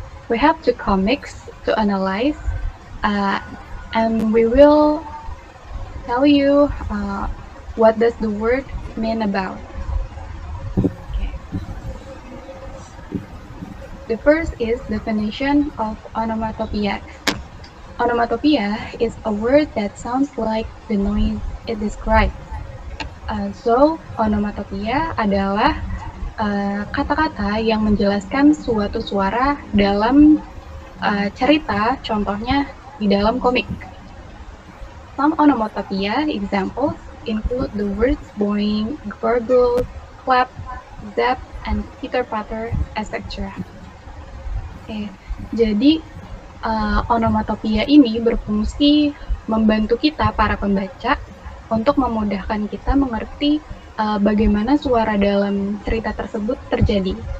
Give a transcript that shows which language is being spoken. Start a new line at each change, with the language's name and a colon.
English: We have two comics to analyze, uh, and we will tell you what does the word mean about. Okay. The first is definition of onomatopoeia. Onomatopoeia is a word that sounds like the noise it describes.
Indonesian: So, onomatopoeia adalah kata-kata yang menjelaskan suatu suara dalam cerita, contohnya di dalam komik.
English: Some onomatopoeia examples include the words boing, gurgle, clap, zap, and pitter-patter, etc.
Indonesian: Oke, jadi onomatopoeia ini berfungsi membantu kita, para pembaca, untuk memudahkan kita mengerti bagaimana suara dalam cerita tersebut terjadi.